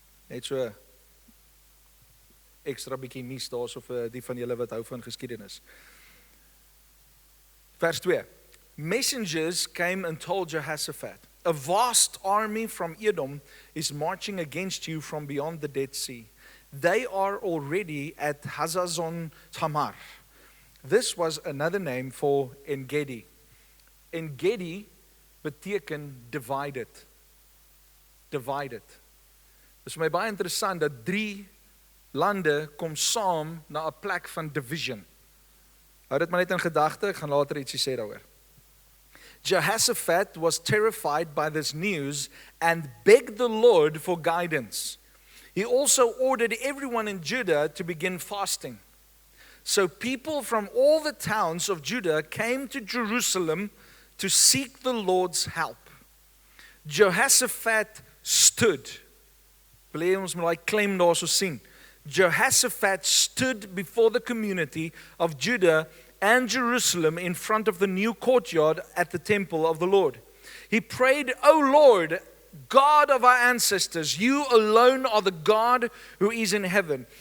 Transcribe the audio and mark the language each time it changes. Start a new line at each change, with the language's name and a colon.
Afrikaans: Net so ekstra bietjie nuus daarso vir die van julle wat hou van geskiedenis. Vers 2.
English: Messengers came and told Jehoshaphat, a vast army from Edom is marching against you from beyond the Dead Sea. They are already at Hazazon Tamar. This was another name for En-Gedi.
Afrikaans: En-Gedi beteken divided. Divided. Dit is vir my baie interessant dat 3 lande kom saam na 'n plek van division. Hou dit maar net in gedagte, ek gaan later ietsie sê daaroor.
English: Jehoshaphat was terrified by this news and begged the Lord for guidance. He also ordered everyone in Judah to begin fasting. So people from all the towns of Judah came to Jerusalem to seek the Lord's help. Jehoshaphat stood.
Afrikaans: Wil jy ons moet claim daar so sien.
English: Jehoshaphat stood before the community of Judah and Jerusalem in front of the new courtyard at the temple of the Lord. He prayed, O Lord, God of our ancestors, you alone are the God who is in heaven.